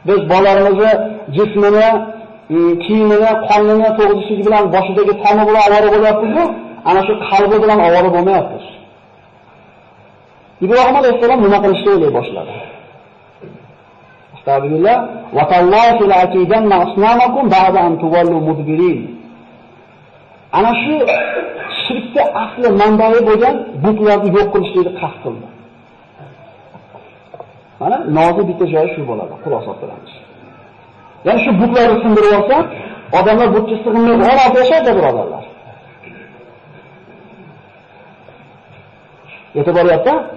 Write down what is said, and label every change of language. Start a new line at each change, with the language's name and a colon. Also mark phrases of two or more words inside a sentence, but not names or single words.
Uzbek: Biz bolalarimizni jismini, kiyimini, qonini to'g'rishligi bilan boshidagi toni bilan ovora bo'lyapmiz-ku, ana shu qalbi bilan ovora bo'lmayapmiz. Ibrohim alayhisalom nima qilishni o'ylay boshladi?
Arabic: أستغفر الله وتالله لأكيدن أصنامكم بعد أن تولوا مدبرين.
Uzbek: Ana shu shirkda asli manbai bo'lgan butlarni yo'q qilishni qasd qildi. Mana nozik bitta joyi shu bo'ladi, xulosa qilamiz. Ya'ni shu butlarni sindirib olsa, odamlar butga sig'inmay orada yashaydi, birodarlar. Yetib boryapti.